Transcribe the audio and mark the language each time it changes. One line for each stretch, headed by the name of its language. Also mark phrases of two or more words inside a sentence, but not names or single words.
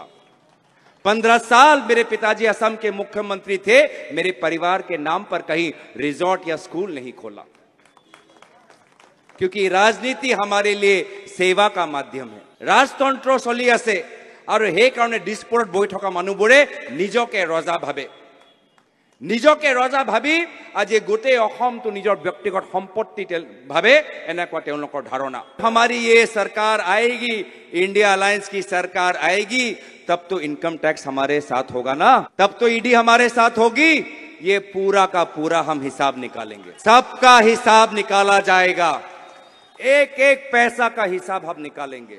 Hindi: 15 साल मेरे पिताजी असम के मुख्यमंत्री थे, मेरे परिवार के नाम पर कहीं रिजॉर्ट या स्कूल नहीं खोला। क्योंकि राजनीति हमारे लिए सेवा का माध्यम है।
Assamese: ৰাজতন্ত্ৰ চলি আছে আৰু হে কাৰণ দিছপুৰত বৈ থকা মানুহবোৰে নিজকে ৰজা ভাবে, নিজকে ৰজা ভাবি আজি গোটেই অসমটো নিজৰ ব্যক্তিগত সম্পত্তি ভাবে, এনেকুৱা তেওঁলোকৰ ধাৰণা।
Hindi: हमारी ये सरकार आएगी, इंडिया अलायंस की सरकार आएगी, तब तो
English: income tax
Hindi: हमारे साथ होगा ना, तब तो ईडी हमारे साथ होगी। ये पूरा का पूरा हम हिसाब निकालेंगे, सबका हिसाब निकाला जाएगा, एक एक पैसा का हिसाब हम निकालेंगे।